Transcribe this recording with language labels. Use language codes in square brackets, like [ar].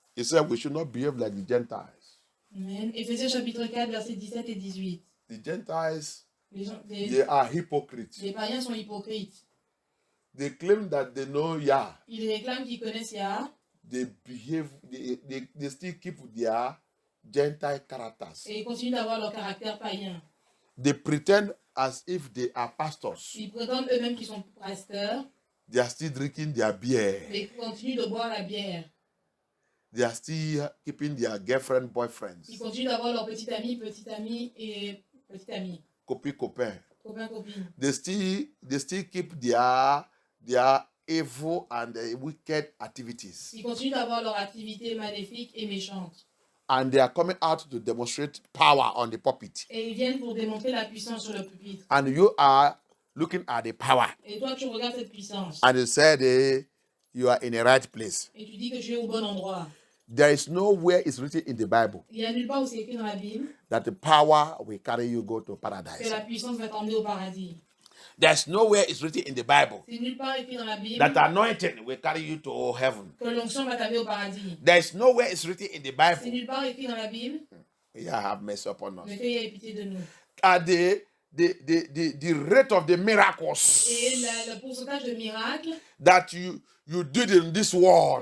[en] He said we should not behave like the Gentiles. Amen. [fr] Éphésiens chapitre 4, versets 17 et 18. [en] The Gentiles, [fr] Les [en] they are hypocrites. [fr] païens sont hypocrites. [en] They claim that they know Yah. [fr] Ils réclament qu'ils connaissent Yah [en] They behave, they still keep their Gentile characters. [fr] et ils continuent d'avoir leur caractère païen. [en] They pretend as if they are pastors. [fr] Ils prétendent eux-mêmes qu'ils sont pasteurs, [en] They are still drinking their beer. [fr] mais ils continuent de boire la bière. [en] They are still keeping their girlfriend, boyfriends, [fr] Ils continuent d'avoir leurs petits amis et petites amies, copains. copains, copines. [en] They still keep their evil and wicked activities. [fr] Ils continuent d'avoir leur activité maléfique et méchante. [en] And they are coming out to demonstrate power on the pulpit. [fr] Et ils viennent pour démontrer la puissance sur le pupitre. [en] And you are looking at the power. [fr] Et toi, tu regardes cette puissance. [en] And you said you are in the right place. [fr] Et tu dis que tu es au bon endroit. [en] There is nowhere it's written in the Bible [fr] Il n'y a nulle part où c'est écrit dans la Bible [en] that the power will carry you go to [fr] que [en] paradise. [fr] la puissance va t'emmener au paradis. [en] There's nowhere it's written in the Bible [fr] C'est nulle part écrit dans la Bible [en] that anointing will carry you to heaven. [fr] que l'onction va t'amener au paradis. [en] There's nowhere it's written in the [fr] C'est [en] Bible. [fr] nulle part écrit dans la Bible. [en] Yeah, have mercy upon us. [fr] Mais qu'il ait pitié de nous. [en] At the rate of the miracles [fr] Et le pourcentage de miracles [en] that you did in this world